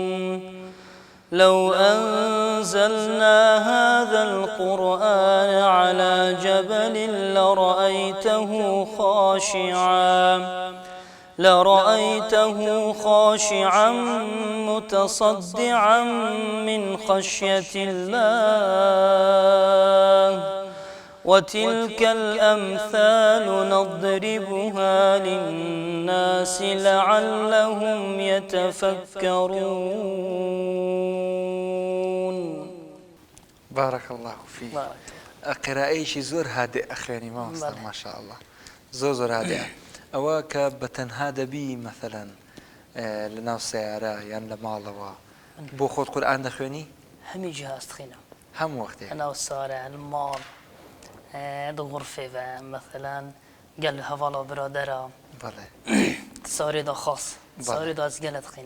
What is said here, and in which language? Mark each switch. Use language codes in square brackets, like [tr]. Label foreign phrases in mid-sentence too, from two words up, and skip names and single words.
[ar] لو أنزلنا هذا القرآن على جبل لرأيته خاشعا متصدعا من خشية الله. وتلك الأمثال نضربها للناس لعلهم يتفكرون. بارك الله فيك. [ckb] قراءەیەکی زۆر هادئ ئەخوێنی مامۆستا [ar] ماشاء الله، [ckb] زۆر هادئە. ئەوە کە بەتەنها دەبی مەثەلەن لەناو سەیارە یان لە ماڵەوە بۆ خۆت قورئان دەخوێنی؟ [ku] هەمی جیها ئەستخینم، [ckb] هەموو وەختێ [ku] لەناو سارە، ماڵ، غرفێڤە مەثەلەن گەل هەڤاڵە برادەرە ساریدا خاص ساریدا ئەس گەلە دخینم